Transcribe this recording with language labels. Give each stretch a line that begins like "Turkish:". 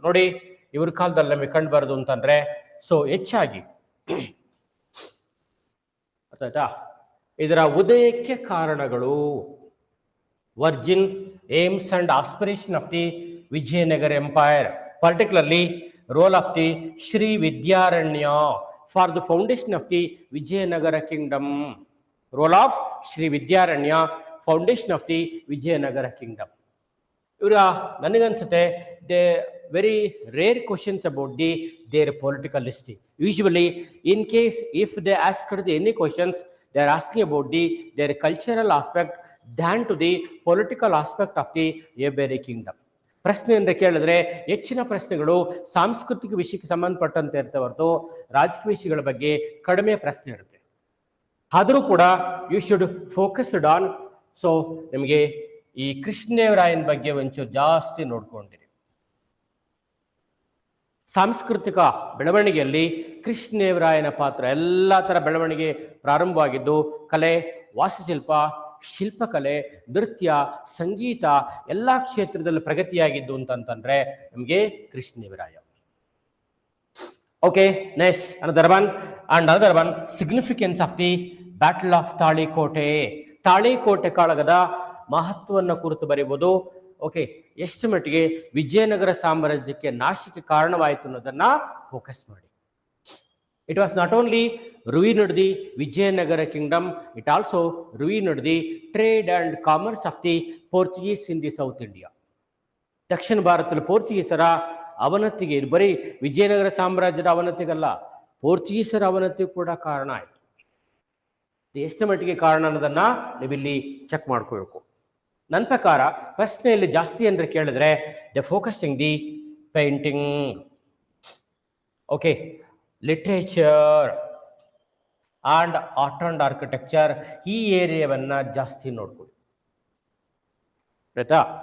Kannada: ನೋಡಿ, ಇವ್ರ ಕಾಲದಲ್ಲಿ ನಮಗೆ ಕಂಡು ಬರೋದು ಅಂತಂದ್ರೆ ಹೆಚ್ಚಾಗಿ ಅರ್ಥಾಯ್ತಾ, ಇದರ ಉದಯಕ್ಕೆ ಕಾರಣಗಳು,
English: Origin aims and aspiration of the Vijayanagara empire, particularly role of the Sri Vidyaranya for the foundation of the Vijayanagara kingdom. Role of Sri Vidyaranya, foundation of the Vijayanagara kingdom.
Kannada: ಇವರ ನನಗನ್ಸುತ್ತೆ
English: They very rare questions about their political history. Usually in case if they ask any questions, they are asking about their cultural aspect than to the political aspect of the Eberi kingdom.
Kannada: ಪ್ರಶ್ನೆ ಅಂತ ಕೇಳಿದ್ರೆ ಹೆಚ್ಚಿನ ಪ್ರಶ್ನೆಗಳು ಸಾಂಸ್ಕೃತಿಕ ವಿಷಯಕ್ಕೆ ಸಂಬಂಧಪಟ್ಟಂತೆ ಇರ್ತವೆ ಹೊರತು ರಾಜಕೀಯ ವಿಷಯಗಳ ಬಗ್ಗೆ ಕಡಿಮೆ ಪ್ರಶ್ನೆ ಇರುತ್ತೆ. ಆದರೂ ಕೂಡ
English: You should focused on.
Kannada: ನಿಮಗೆ ಈ ಕೃಷ್ಣದೇವರಾಯನ ಬಗ್ಗೆ ಒಂಚೂರು ಜಾಸ್ತಿ ನೋಡ್ಕೊಂಡಿರಿ. ಸಾಂಸ್ಕೃತಿಕ ಬೆಳವಣಿಗೆಯಲ್ಲಿ ಕೃಷ್ಣದೇವರಾಯನ ಪಾತ್ರ ಎಲ್ಲ ತರ ಬೆಳವಣಿಗೆ ಪ್ರಾರಂಭವಾಗಿದ್ದು ಕಲೆ, ವಾಸ್ತುಶಿಲ್ಪ, ಶಿಲ್ಪಕಲೆ, ನೃತ್ಯ, ಸಂಗೀತ ಎಲ್ಲ ಕ್ಷೇತ್ರದಲ್ಲಿ ಪ್ರಗತಿಯಾಗಿದ್ದು ಅಂತಂದ್ರೆ ನಮಗೆ Krishnadevaraya.
English: Okay, next another one significance of the battle of Talikota.
Kannada: Talikote ಕಾಳಗದ ಮಹತ್ವವನ್ನು ಕುರಿತು ಬರೆಯುವುದು. ಓಕೆ, ಎಷ್ಟು ಮಟ್ಟಿಗೆ ವಿಜಯನಗರ ಸಾಮ್ರಾಜ್ಯಕ್ಕೆ ನಾಶಕ್ಕೆ ಕಾರಣವಾಯಿತು ಅನ್ನೋದನ್ನ ಫೋಕಸ್ ಮಾಡಿ.
English: It was not only ruined the Vijayanagara kingdom, it also ruined the trade and commerce of the Portuguese in the South India.
Kannada: ದಕ್ಷಿಣ ಭಾರತದಲ್ಲಿ ಪೋರ್ಚುಗೀಸರ ಅವನತಿಗೆ, ಬರೀ ವಿಜಯನಗರ ಸಾಮ್ರಾಜ್ಯದ ಅವನತಿಗಲ್ಲ, ಪೋರ್ಚುಗೀಸರ ಅವನತಿ ಕೂಡ ಕಾರಣ ಆಯಿತು. ಎಷ್ಟು ಮಟ್ಟಿಗೆ ಕಾರಣ ಅನ್ನೋದನ್ನ ನೀವಿಲ್ಲಿ ಚೆಕ್ ಮಾಡ್ಕೋಬೇಕು. ನನ್ನ ಪ್ರಕಾರ ಪ್ರಶ್ನೆಯಲ್ಲಿ ಜಾಸ್ತಿ ಅಂದ್ರೆ ಕೇಳಿದ್ರೆ
English: the focusing the painting, okay, literature and art and architecture,
Kannada: ಈ ಏರಿಯಾವನ್ನ ಜಾಸ್ತಿ ನೋಡ್ಕೊಳ್ಳಿ. ಆಯ್ತಾ?